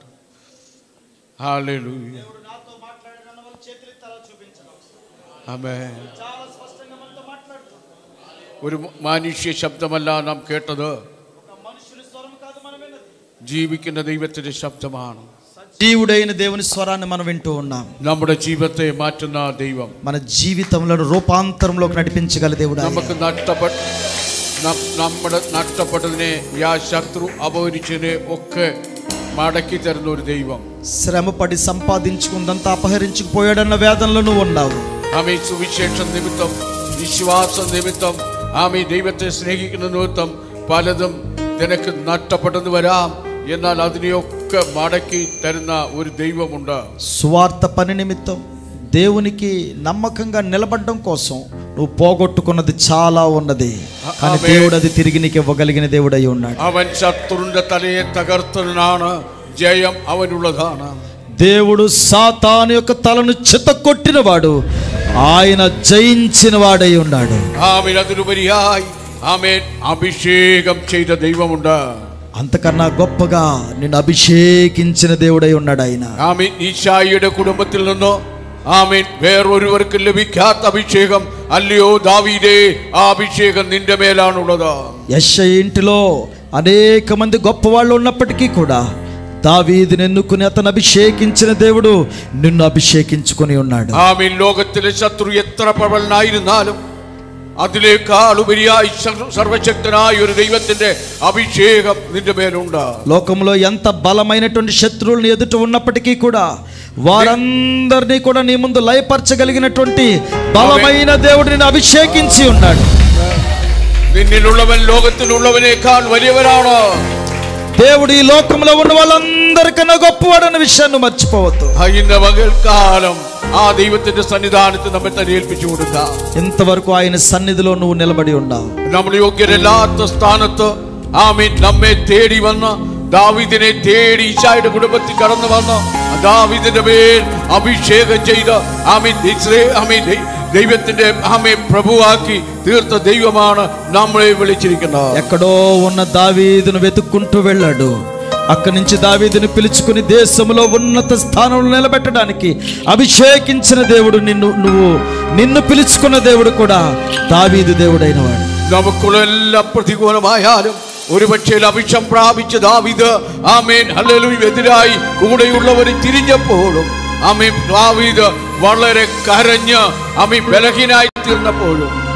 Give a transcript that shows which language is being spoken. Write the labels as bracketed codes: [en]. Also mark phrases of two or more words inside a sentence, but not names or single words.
[ml] ഹല്ലേലൂയ. ആമേൻ. ഒരു മാനുഷ്യ ശബ്ദമല്ല നാം കേട്ടത്, ജീവിക്കുന്ന ദൈവത്തിന്റെ ശബ്ദമാണ്. [te] జీవుడైన దేవుని స్వరాన్ని మనం వింటూ ఉన్నాం. [ml] നമ്മുടെ ജീവിതത്തെ മാറ്റുന്ന ദൈവം, [te] మన జీవితంలో రూపాంతరంలోకి నడిపించగల దేవుడు. [ml] നമുക്ക് നമ്മുടെ നഷ്ടപ്പെട്ടതിനെ ശത്രു അപഹരിച്ചതിനെ ഒക്കെ മടക്കി തരുന്ന ഒരു ദൈവം. [te] శ్రమపడి సంపాదించుకుందంతా అపహరించుకుపోయాడన్న వేదనలో నువ్వు ఉన్నావు. [ml] ആമേ. സുവിശേഷം നിമിത്തം, വിശ്വാസ നിമിത്തം, ആമേ, ദൈവത്തെ സ്നേഹിക്കുന്ന നിമിത്തം പലതും നിനക്ക് നഷ്ടപ്പെട്ടെന്ന് വരാം. എന്നാൽ അതിനെയൊക്കെ മടക്കി തരുന്ന ഒരു ദൈവമുണ്ട്. [te] సువార్త పని నిమిత్తం దేవునికి నమ్మకంగా నిలబడడం కోసం నువ్వు పోగొట్టుకున్నది చాలా ఉన్నది, కానీ దేవుడు అది తిరిగి నీకు ఇవ్వగలిగిన దేవుడై ఉన్నాడు. [ml] അവൻ ശത്രുവിന്റെ തലയെ തകർത്തവനാണ്. ജയം അവനുള്ളതാണ്. [te] దేవుడు సాతాను యొక్క తలను చితకొట్టిన వాడు, ఆయన జయించిన వాడై ఉన్నాడు. [ml] ആമേൻ. അതിലുപരിയായി ആമേൻ അഭിഷേകം ചെയ്ത ദൈവമുണ്ട്. [te] అంతకన్నా గొప్పగా నిన్ను అభిషేకించిన దేవుడై ఉన్నాడు ఆయన. [ml] ആമേൻ. ഈശായിയുടെ കുടുംബത്തിൽ നിന്ന് ആമേൻ വേറൊരുവർക്കും ലഭിക്കാത്ത അഭിഷേകം അല്ലയോ ദാവീദേ, ആ അഭിഷേകം നിന്റെ മേലാണുള്ളത്. [te] యెషయా ఇంటిలో అనేక మంది గొప్ప వాళ్ళు ఉన్నప్పటికీ కూడా దావీదుని ఎన్నుకుని అతను అభిషేకించిన దేవుడు నిన్ను అభిషేకించుకొని ఉన్నాడు. [ml] ആമേൻ. ലോകത്തിലെ ശത്രു എത്ര പ്രബലനായിരുന്നാലും അതിലേക്കാൾ ഉപരിയായി സർവശക്തനായ ഒരു ദൈവത്തിന്റെ അഭിഷേകം നിന്റെ മേലുണ്ട്. [te] లోకంలో ఎంత బలమైనటువంటి శత్రువులను ఎదుట ఉన్నప్పటికీ కూడా వారందరినీ కూడా నీ ముందు లయపరచగలిగినటువంటి బలమైన దేవుడు నిన్ను అభిషేకించి ఉన్నాడు. [ml] നിന്നിലുള്ളവൻ ലോകത്തിലുള്ളവനേക്കാൾ വലിയവനാണ്. [te] దేవుడు ఈ లోకంలో ఉన్న వాళ్ళందరికన్నా గొప్పవాడన్న విషయాన్ని మర్చిపోవద్దు. [ml] ഇന്ന് പകൽക്കാലം ആ ദൈവത്തിന്റെ സന്നിധാനത്ത് നമ്മെ തന്നെ ഏൽപ്പിച്ചു കൊടുക്കാം. [te] ఇంతవరకు ఆయన సన్నిధిలో నువ్వు నిలబడి ఉన్నావు. [ml] നമ്മൾ യോഗ്യരല്ലാത്ത സ്ഥാനത്ത് ആമേൻ നമ്മെ തേടി വന്ന ദാവീദിനെ തേടി ഈശായുടെ കുടുംബത്തിൽ കടന്നു വന്ന ദാവീദിന്റെ മേൽ അഭിഷേകം ചെയ്ത ആമേൻ ദൈവത്തിന്റെ ആമേൻ ప్రభువాക്കി തീർത്ത ദൈവമാണ് നമ്മളെ വിളിച്ചിരിക്കുന്നത്. [te] ఎక్కడో ఉన్న దావీదును వెతుక్కుంటూ వెళ్ళాడు. అక్కడి నుంచి దావీదుని పిలుచుకుని దేశంలో ఉన్నత స్థానంలో నిలబెట్టడానికి అభిషేకించిన దేవుడు నిన్ను పిలుచుకున్న దేవుడు కూడా దావీదు దేవుడైన వాడు. [ml] നമുക്കുള്ള എല്ലാ പ്രതികൂലമായാലും ഒരുപക്ഷേ അഭിഷേകം പ്രാപിച്ച ദാവീദ് ആമേൻ ഹല്ലേലൂയ എതിരായി കൂടെയുള്ളവർ തിരിഞ്ഞപ്പോഴും ആമേൻ ദാവീദ് വളരെ കരഞ്ഞ് ആമേൻ ബലഹീനായി തീർന്നപ്പോഴും